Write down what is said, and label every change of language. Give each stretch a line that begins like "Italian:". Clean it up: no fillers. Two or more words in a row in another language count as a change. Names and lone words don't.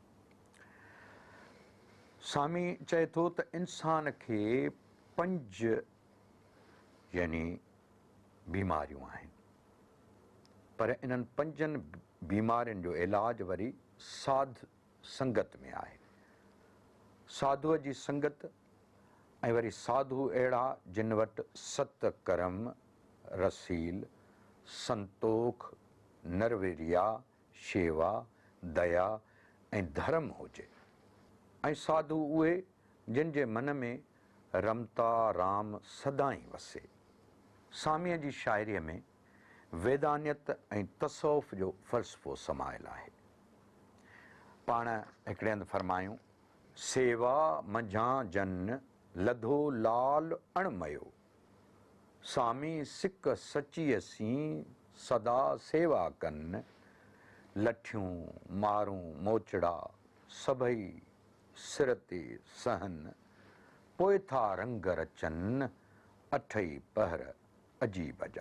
Sindhi: सामी चए थो त इंसान खे 5 यानी बीमारियूं आहिनि, पर इन्हनि 5 बीमारियुनि जो इलाज वरी साध संगत में आहे। साधुअ जी संगत ऐं वरी साधु अहिड़ा जिन वटि सत कर्म, रसील, संतोख, नरविरिया, शेवा, दया ऐं धर्म हुजे। ऐं साधु उहे जिन जे मन में रमता राम सदाईं वसे। सामीअ जी शाइरीअ में वेदानियत ऐं तसौफ़ जो फ़लसफ़ो समायल आहे। पाण हिकिड़े हंधि फरमायूं, सेवा मंझां जन लधो लाल अणमयो, सामी सिक सची असीं सदा सेवा कनि, लठियूं मारूं मोचड़ा सभई सिर ते सहन, पोइ था रंग रचनि 8 पहर अजीब जा।